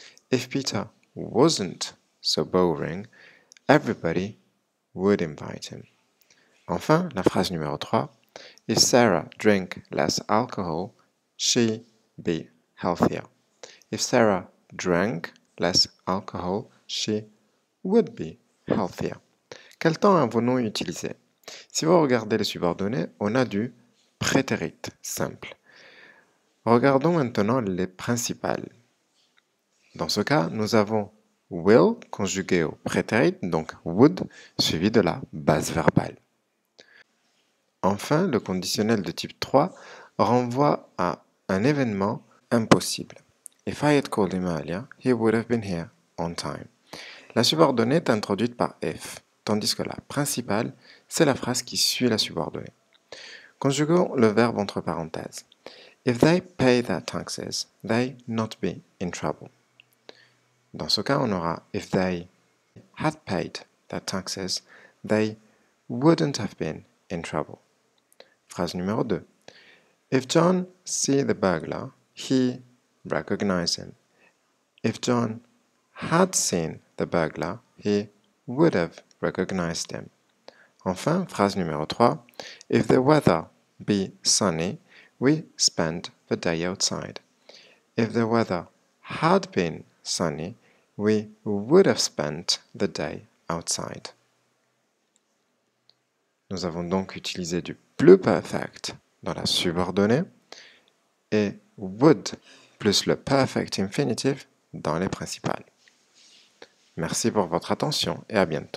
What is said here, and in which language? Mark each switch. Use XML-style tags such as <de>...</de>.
<en>If Peter wasn't so boring, everybody would invite him.</en> <fr>Enfin, la phrase numéro 3.</fr> <en>If Sarah drink less alcohol, she be healthier. If Sarah drank less alcohol, she would be healthier.</en> <fr>Quel temps avons-nous utilisé? Si vous regardez les subordonnées, on a du prétérit simple. Regardons maintenant les principales. Dans ce cas, nous avons will conjugué au prétérit, donc would, suivi de la base verbale. Enfin, le conditionnel de type 3 renvoie à un événement impossible.</fr> <en>If I had called him earlier, he would have been here on time.</en> <fr>La subordonnée est introduite par if, tandis que la principale, c'est la phrase qui suit la subordonnée. Conjuguons le verbe entre parenthèses.</fr> <en>If they pay their taxes, they not be in trouble.</en> <fr>Dans ce cas, on aura</fr> <en>if they had paid their taxes, they wouldn't have been in trouble.</en> <fr>Phrase numéro 2.</fr> <en>If John see the burglar, he recognize him. If John had seen the burglar, he would have recognized him.</en> <fr>Enfin, phrase numéro 3.</fr> <en>If the weather be sunny, we spend the day outside. If the weather had been sunny, we would have spent the day outside.</en> <fr>Nous avons donc utilisé du pluperfect dans la subordonnée et would plus le perfect infinitive dans les principales. Merci pour votre attention et à bientôt.</fr>